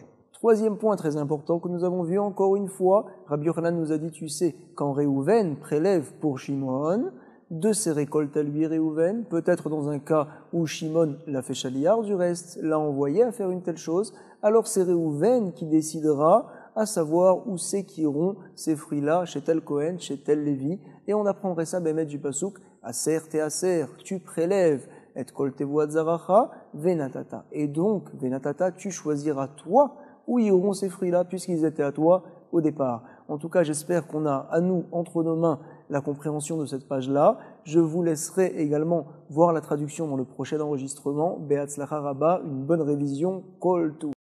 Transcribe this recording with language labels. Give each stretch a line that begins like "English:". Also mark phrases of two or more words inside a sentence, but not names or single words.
French: Troisième point très important que nous avons vu encore une fois, Rabbi Yochanan nous a dit, tu sais, quand Réhouven prélève pour Shimon, de ses récoltes à lui, Réhouven, peut-être dans un cas où Shimon l'a fait chaliar, du reste l'a envoyé à faire une telle chose, alors c'est Réhouven qui décidera à savoir où c'est qu'iront ces fruits-là, chez tel Kohen, chez tel Lévi, et on apprendrait ça, Bémet du Pasouk,
Hebrew: עשר תעשר,
French: tu prélèves, et
Hebrew: כל תבואת זרעך ונתת.
French: Et donc, venatata, tu choisiras toi où iront ces fruits-là, puisqu'ils étaient à toi au départ. En tout cas, j'espère qu'on a à nous, entre nos mains, la compréhension de cette page-là. Je vous laisserai également voir la traduction dans le prochain enregistrement.
Hebrew: בהצלחה רבה,
French: une bonne révision,
Hebrew: כל טוב.